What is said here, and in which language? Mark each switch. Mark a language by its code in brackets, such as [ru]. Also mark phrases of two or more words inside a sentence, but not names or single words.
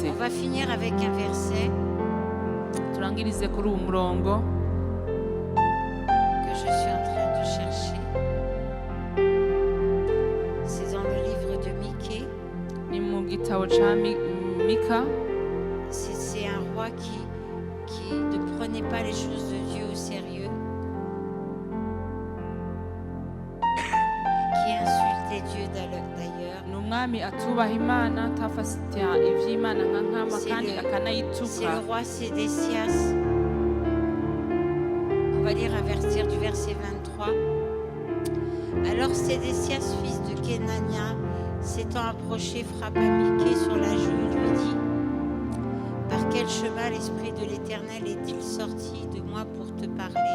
[fr] On va finir avec un verset [rn] Turangirize kuri uwo murongo [fr] que je suis en train de chercher. C'est dans le livre de Michée. [rn] ni mu gitabo ca Mika. [fr] C'est un roi qui ne prenait pas les choses de Dieu au sérieux, qui insultait Dieu d'ailleurs. [rn] Ni umwami atubaha Imana atafasita ivy'Imana nka nkama [fr] C'est [rn] kandi [fr] le- C'est [rn] akanayituka. [fr] le roi Sédécias. On va lire à partir du verset 23. Alors Sédécias, fils de Kénania, s'étant approché, frappa Michée sur la joue et lui dit: Par quel chemin l'Esprit de l'Éternel est-il sorti de moi pour te parler?